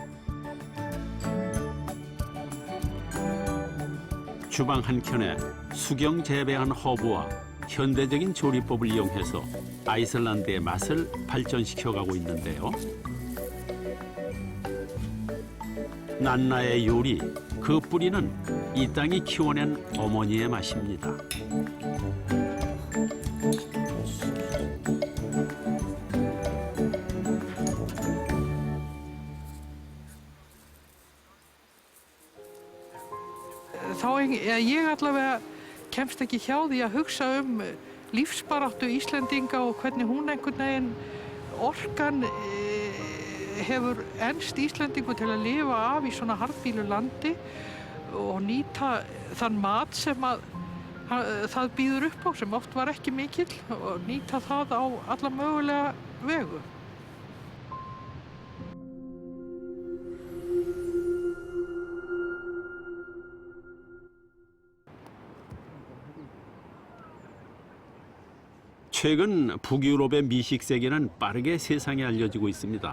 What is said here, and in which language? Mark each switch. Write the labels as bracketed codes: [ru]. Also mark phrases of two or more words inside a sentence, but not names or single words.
[ko] 주방 한켠에 수경 재배한 허브와 현대적인 조리법을 이용해서 아이슬란드의 맛을 발전시켜가고 있는데요. 난나의 요리, 그 뿌리는 이 땅이 키워낸 어머니의 맛입니다. [is] Ég allavega kemst ekki hjá því að hugsa lífsbaráttu Íslendinga og hvernig hún einhvern veginn orkan hefur enst Íslendingu til að lifa af í svona harðbýlu landi og nýta þann mat sem að það býður upp á, sem oft var ekki mikill, og nýta það á alla mögulega vegu. [ko] 최근 북유럽의 미식 세계는 빠르게 세상에 알려지고 있습니다.